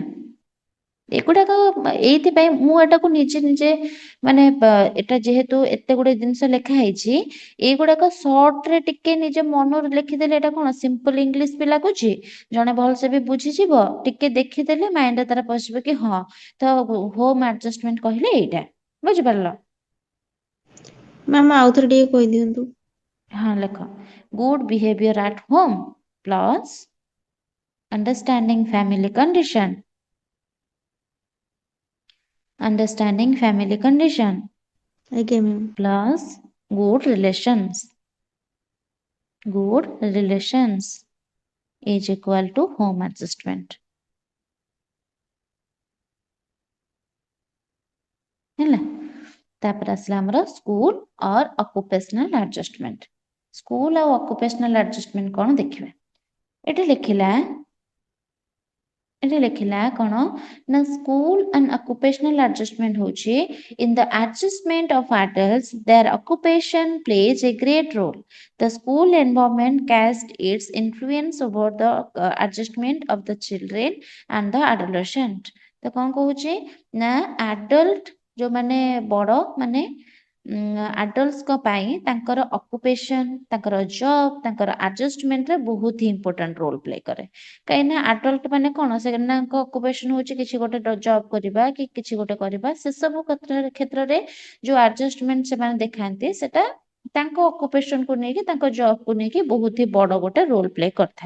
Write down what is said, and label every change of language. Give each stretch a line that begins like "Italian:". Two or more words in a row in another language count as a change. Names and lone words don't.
Odia: ଏଗୁଡାକ ଏଇଥିପାଇଁ ମୁଁ ଏଟାକୁ ନିଜେ ନିଜେ ମାନେ ଏଟା ଯେହେତୁ ଏତେ ଗୁଡେ ଜିନିଷ ଲେଖା ହେଇଛି, ଏଇଗୁଡାକ ସର୍ଟରେ ଟିକେ ନିଜ ମନରୁ ଲେଖିଦେଲେ ଏଟା କଣ
English: simple English
Odia: ବି ଲାଗୁଛି, ଜଣେ ଭଲସେ ବି ବୁଝିଯିବ, ଟିକେ ଦେଖିଦେଲେ ମାଇଣ୍ଡରେ ତାର ପଶିବ କି ହଁ ତ
English: home adjustment
Odia: କହିଲେ ଏଇଟା, ବୁଝିପାରିଲ? ମ୍ୟାମ୍ ଆଉଥରେ ଟିକେ କହିଦିଅନ୍ତୁ।
English: ହଁ ଲେଖ, good behaviour at home plus understanding family condition, understanding family condition
Odia: ଆଜ୍ଞା ମ୍ୟାମ୍।
English: plus good relations, good relations is equal to home adjustment ହେଲା।
Odia: ତାପରେ ଆସିଲା ଆମର
English: school or occupational adjustment.
Odia: ସ୍କୁଲ ଆଉ
English: occupational adjustment
Odia: କଣ ଦେଖିବା। ଏଠି ଲେଖିଲା କଣ ନା
English: school and occupational adjustment ହଉଛି in the adjustment of adults their occupation plays a great role. The school environment casts its influence over the adjustment of the children and the adolescent.
Odia: ତ କଣ କହୁଛି ନା adult ଯୋଉମାନେ ବଡ ମାନେ ଆଡଲ୍ଟଙ୍କ ପାଇଁ ତାଙ୍କର ଅକୁପେସନ, ତାଙ୍କର ଜବ୍, ତାଙ୍କର ଆଡଜଷ୍ଟମେଣ୍ଟରେ ବହୁତ ହି
English: important role play
Odia: କରେ। କାହିଁକିନା ଆଡଲ୍ଟ ମାନେ କଣ, ସେମାନଙ୍କ ଅକୁପେସନ ହଉଛି କିଛି ଗୋଟେ ଜବ୍ କରିବା କି କିଛି ଗୋଟେ କରିବା, ସେସବୁ କ୍ଷେତ୍ରରେ ଯୋଉ ଆଡଜଷ୍ଟମେଣ୍ଟ ସେମାନେ ଦେଖାନ୍ତି ସେଟା ତାଙ୍କ ଅକୁପେସନକୁ ନେଇକି, ତାଙ୍କ ଜବକୁ ନେଇକି ବହୁତ ହି ବଡ ଗୋଟେ
English: role play
Odia: କରିଥାଏ।